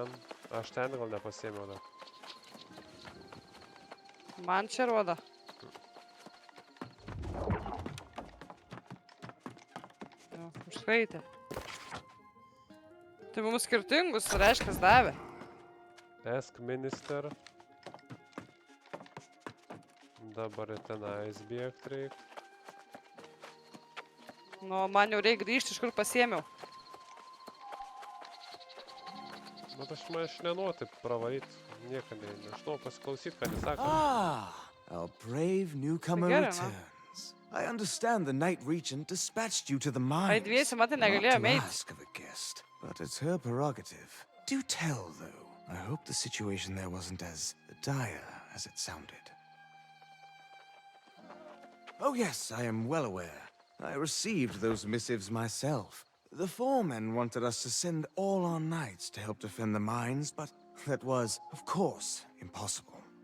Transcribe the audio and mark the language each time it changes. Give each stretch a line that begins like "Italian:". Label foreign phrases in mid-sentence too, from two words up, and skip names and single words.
Lithuanian: Aš ten gal nepasėmiau dar. Man čia rodo. Jo, užskaitė. Tai mums skirtingus, reiškia, davė.
English: Ask minister.
Lithuanian: Dabar tenais bėgt reik. Nu, man jau reikia grįžti, iš kur pasėmiau. Bet aš nenoriu taip pravaryt. Nieko nežinau pasiklausyt, ką jis sako.
English: Our brave newcomer Forget it, man. returns. I understand the Night Regent dispatched you to the Ai, mines.
Lithuanian: dviesi, matai,
English: Not
Lithuanian: negalėjom
English: to
Lithuanian: eit.
English: ask of a guest, but it's her prerogative. Do tell, though. I hope the situation there wasn't as dire as it sounded. Oh yes, I am well aware. I received those missives myself. The foremen wanted us to send all our knights to help defend the mines, but that was, of course, impossible.